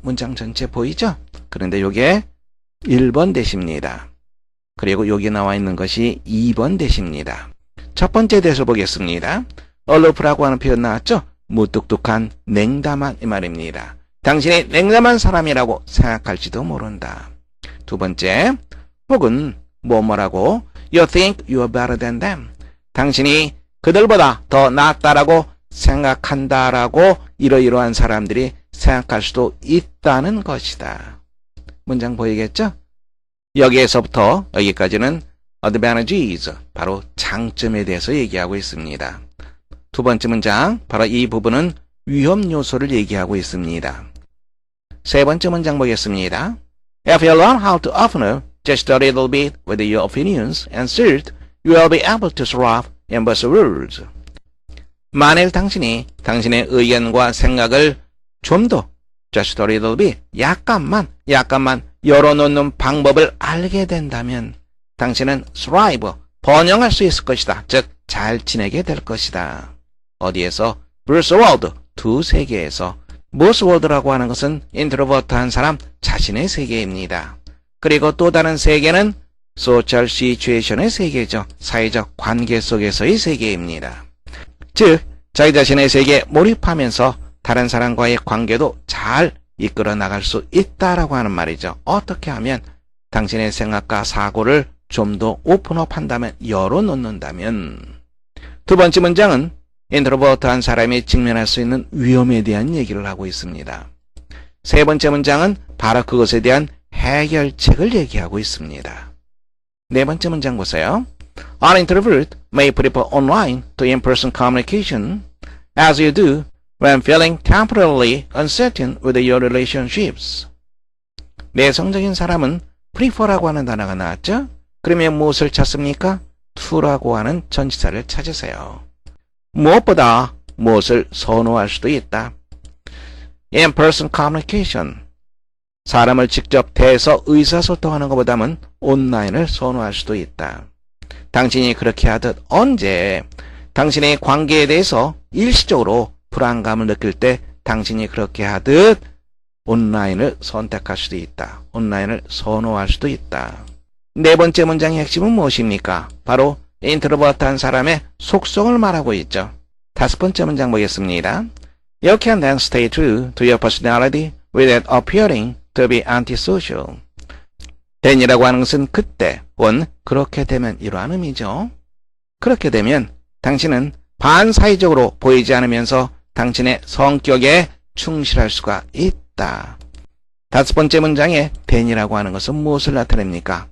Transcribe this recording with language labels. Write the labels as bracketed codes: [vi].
[ko] 문장 전체 보이죠? 그런데 이게 1번 대시입니다. 그리고 여기 나와 있는 것이 2번 대시입니다. 첫 번째 대서 보겠습니다. aloof라고 하는 표현 나왔죠? 무뚝뚝한, 냉담한 이 말입니다. 당신이 냉담한 사람이라고 생각할지도 모른다. 두 번째, 혹은 뭐라고 [en] you think you are better than them. [ko] 당신이 그들보다 더 낫다라고 생각한다라고 이러이러한 사람들이 생각할 수도 있다는 것이다. 문장 보이겠죠? 여기에서부터 여기까지는 advantages, 바로 장점에 대해서 얘기하고 있습니다. 두 번째 문장, 바로 이 부분은 위험 요소를 얘기하고 있습니다. 세 번째 문장 보겠습니다. [en] If you learn how to often just a little bit with your opinions and suit, you will be able to thrive in both worlds. [ko] 만일 당신이 당신의 의견과 생각을 좀 더 [en] just a little bit, [ko] 약간만 열어놓는 방법을 알게 된다면 당신은 thrive, 번영할 수 있을 것이다. 즉, 잘 지내게 될 것이다. 어디에서? [en] both world, [ko] 두 세계에서. both world라고 하는 것은 인트로버트한 사람 자신의 세계입니다. 그리고 또 다른 세계는 social situation의 세계죠. 사회적 관계 속에서의 세계입니다. 즉, 자기 자신의 세계에 몰입하면서 다른 사람과의 관계도 잘 이끌어 나갈 수 있다라고 하는 말이죠. 어떻게 하면? 당신의 생각과 사고를 좀 더 오픈업 한다면, 열어놓는다면. 두 번째 문장은 인트로버트한 사람이 직면할 수 있는 위험에 대한 얘기를 하고 있습니다. 세 번째 문장은 바로 그것에 대한 해결책을 얘기하고 있습니다. 네 번째 문장 보세요. [en] An introvert may prefer online to in-person communication as you do when feeling temporarily uncertain with your relationships. [ko] 내성적인 사람은 prefer라고 하는 단어가 나왔죠? 그러면 무엇을 찾습니까? to라고 하는 전치사를 찾으세요. 무엇보다 무엇을 선호할 수도 있다. [en] In-person communication. [ko] 사람을 직접 대해서 의사소통하는 것보다는 온라인을 선호할 수도 있다. 당신이 그렇게 하듯 언제 당신의 관계에 대해서 일시적으로 불안감을 느낄 때 당신이 그렇게 하듯 온라인을 선택할 수도 있다. 온라인을 선호할 수도 있다. 네 번째 문장의 핵심은 무엇입니까? 바로 인트로버트한 사람의 속성을 말하고 있죠. 다섯 번째 문장 보겠습니다. [en] You can then stay true to your personality without appearing to be antisocial. [ko] then이라고 하는 것은 그때, 혹은 그렇게 되면 이러한 의미죠. 그렇게 되면 당신은 반사회적으로 보이지 않으면서 당신의 성격에 충실할 수가 있다. 다섯 번째 문장에 then이라고 하는 것은 무엇을 나타냅니까?